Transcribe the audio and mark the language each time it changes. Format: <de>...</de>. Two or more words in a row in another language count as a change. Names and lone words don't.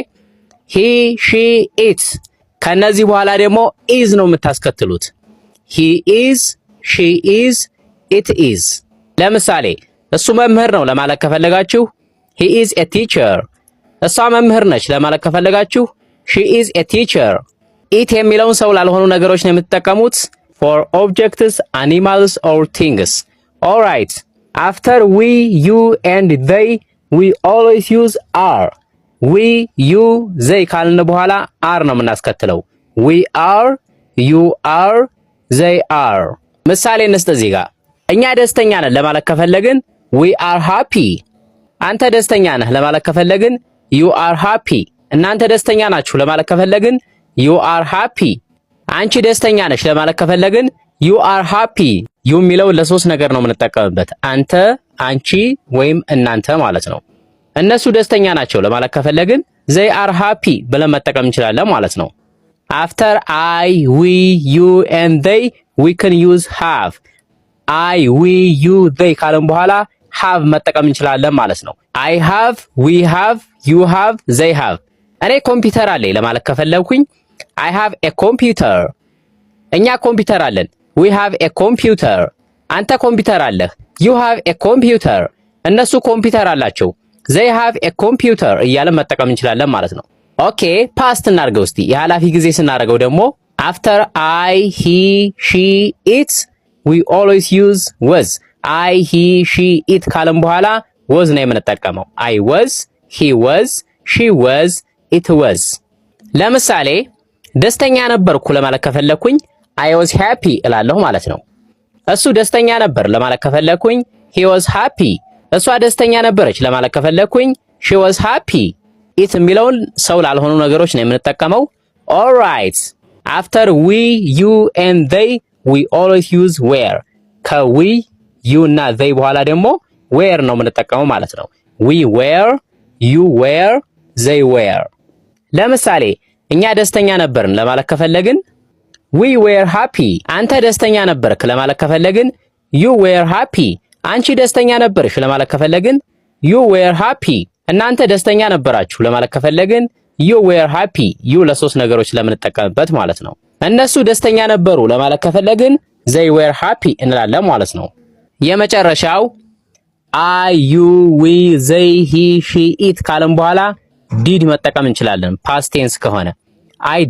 <en>he she it።</en> <am>ከነዚህ በኋላ ደግሞ ኢዝ ነው የምታስከትሉት።</am> <en>he is, she is, it is።</en> <am>ለምሳሌ እሱ መምህር ነው ለማለት ከፈለጋችሁ</am> <en>he is a teacher።</en> <am>እሷ መምህር ነች ለማለት ከፈለጋችሁ</am> <en>she is a teacher።</en> <am>ኢት የሚለውን ሰው ላልሆኑ ነገሮች ነው የምትጠቀሙት</am> <en>for objects, animals or things. Alright. After we, you and they, we always use are. We, you, they</en> <am>ካልን በኋላ are ነው የምናስከትለው።</am> <en>We are, you are, they are.</en> <am>ምሳሌ እንስጥ እዚህ ጋር እኛ ደስተኛ ነን ለማለት ከፈለግን</am> <en>we are happy።</en> <am>አንተ ደስተኛ ነህ ለማለት ከፈለግን</am> <en>you are happy።</en> <am>እናንተ ደስተኛ ናችሁ ለማለት ከፈለግን</am> <en>you are happy።</en> <am>አንቺ ደስተኛ ነሽ ለማለት ከፈለግን</am> <en>you are happy።</en> <am>you የሚለው ለሶስት ነገር ነው የምንጠቀምበት፣ አንተ፣ አንቺ ወይም እናንተ ማለት ነው። እነሱ ደስተኛ ናቸው ለማለት ከፈለግን</am> <en>they are happy</en> <am>ብለን መጠቀም እንችላለን ማለት ነው።</am> <en>after I, we, you and they we can use have። I, we, you, they</en> <am>ካልን በኋላ have መጠቀም እንችላለን ማለት ነው።</am> <en>I have, we have, you have, they have።</en> <am>እኔ ኮምፒውተር አለኝ ለማለት ከፈለኩኝ</am> <en>I have a computer።</en> <am>እኛ ኮምፒውተር አለን</am> <en>we have a computer።</en> <am>አንተ ኮምፒውተር አለህ</am> <en>you have a computer።</en> <am>እነሱ ኮምፒውተር አላቸው</am> <en>they have a computer</en> <am>እያለን መጠቀም እንችላለን ማለት ነው።</am> <en>okay past</en> <am>እናድርገው እስቲ። የኃላፊ ጊዜ ስናደርገው ደግሞ</am> <en>after I, he, she, it we always use was። I, he, she, it</en> <am>ካልን በኋላ was ነው የምንጠቀመው።</am> <en>I was፣ he was፣ she was፣ it was።</en> <am>ለምሳሌ ደስተኛ ነበርኩ ለማለት ከፈለኩኝ</am> <en>I was happy</en> <am>እላለሁ ማለት ነው። እሱ ደስተኛ ነበር ለማለት ከፈለኩኝ</am> <en>he was happy።</en> <am>እሷ ደስተኛ ነበረች ለማለት ከፈለኩኝ</am> <en>she was happy።</en> <am>it የሚለውን ሰው ላልሆኑ ነገሮች ነው የምንጠቀመው።</am> <en>alright after we, you and they we always use were።</en> <am>ከwe, you እና they በኋላ ደግሞ were ነው የምንጠቀመው ማለት ነው።</am> <en>we were፣ you were፣ they were።</en> <am>ለምሳሌ እኛ ደስተኛ ነበርን ለማለት ከፈለግን</am> <en>we were happy።</en> <am>አንተ ደስተኛ ነበርክ ለማለት ከፈለግን</am> <en>you were happy።</en> <am>አንቺ ደስተኛ ነበርሽ ለማለት ከፈለግን</am> <en>you were happy።</en> <am>እናንተ ደስተኛ ነበራችሁ ለማለት ከፈለግን</am> <en>you were happy።</en> <am>you ለሶስት ነገሮች ለምንጠቀምበት ማለት ነው። እነሱ ደስተኛ ነበሩ ለማለት ከፈለግን</am> <en>they were happy</en> <am>እንላለን ማለት ነው። የመጨረሻው</am> <en>I, you, we, they, he, she, it</en> <am>ካልን በኋላ did መጠቀም እንችላለን</am> <en>past tense</en> <am>ከሆነ I</am>